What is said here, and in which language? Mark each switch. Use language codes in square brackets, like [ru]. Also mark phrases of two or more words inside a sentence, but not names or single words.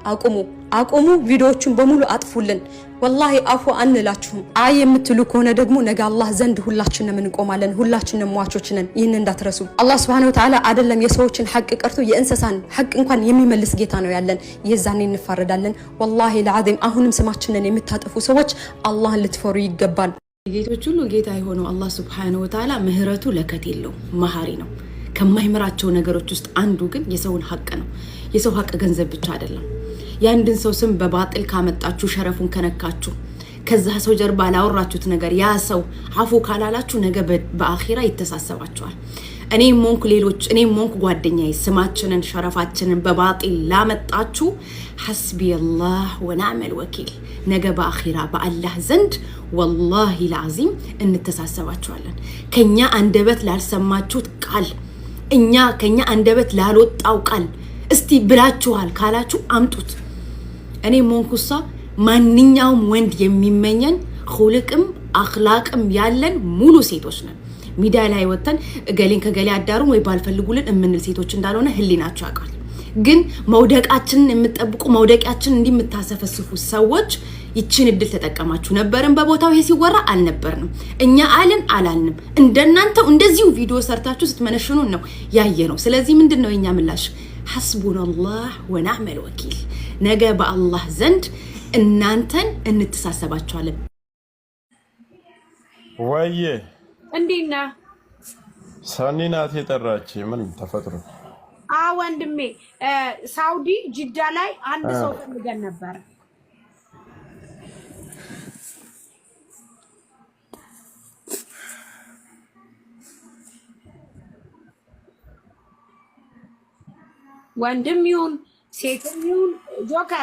[am] አቁሙ። ቪዲዮዎችን በሙሉ አጥፉልን። والله አፉ አንላችሁም። አይ የምትሉ ከሆነ ደግሞ ነገ አላህ ዘንድ ሁላችንም እንቆማለን፣ ሁላችንም ሟቾች ነን። ይህን እንዳትረሱ። አላህ [ar] سبحانه وتعالى [am] አይደለም የሰዎችን ሐቅ ቀርቶ የእንስሳን ሐቅ እንኳን የሚመልስ ጌታ ነው ያለን። የዛኔ እንፋረዳለን። [ar] والله العظيم [am] አሁንም ስማችንን የምታጠፉ ሰዎች አላህን ልትፈሩ ይገባል። ጌቶች ሁሉ ጌታ የሆነው አላህ [ar] سبحانه وتعالى [am] ምህረቱ ለከት የለው መሐሪ ነው። ከማይምራቸው ነገሮች ውስጥ አንዱ ግን የሰውን ሐቅ ነው። የሰው ሐቅ ገንዘብ ብቻ አይደለም። ያንድን ሰው ስም በባጥል ካመጣችሁ ሸረፉን ከነካችሁ ከዛ ሰው ጀርባ ላወራችሁት ነገር ያ ሰው አፉ ካላላችሁ ነገ በአኺራ ይተሳሰባችኋል። እኔም ሞንክ ጓደኛዬ ስማችንን ሸረፋችንን በባጥል ላመጣችሁ [ar] حسبي الله ونعم الوكيل [am] ነገ በአኺራ በአላህ ዘንድ [ar] والله العظيم [am] እንተሳሰባችኋለን። ከኛ አንደበት ላልሰማችሁት ቃል ከኛ አንደበት ላልወጣው ቃል እስቲ ብላችኋል ካላችሁ አምጡት። እኔ ሞንኩሳ ማንኛውም ወንድ የሚመኘን ኹልቅም አኽላቅም ያለን ሙሉ ሴቶች ነን። ሚዲያ ላይ ወተን ገሌን ከገሌ አዳሩ ወይ ባልፈልጉልን እምንል ሴቶች እንዳልሆነ ህሊናችሁ ያውቃል። ግን መውደቃችንን የምትጠብቁ መውደቂያችንን እንዲምታሰፈስፉ ሰዎች ይችን እድል ተጠቀማችሁ ነበርን። በቦታው ይሄ ሲወራ አልነበርንም። እኛ አላልንም። እንደናንተው እንደዚሁ ቪዲዮ ሰርታችሁ ስትመነሽኑን ነው ያየነው። ስለዚህ ምንድነው የኛ ምላሽ? [ar] حسبنا ونعم الوكيل [am] ነገ በአላህ ዘንድ እናንተን እንተሳሰባችኋለን። ወዬ እንዴና ሳኒናት የጠራች ምን ተፈጥሮ? ወንድሜ ሳውዲ ጅዳ ላይ አንድ ሰው ፈልገን ነበር። ወንድም ይሁን ሴትም ይሁን ጆከር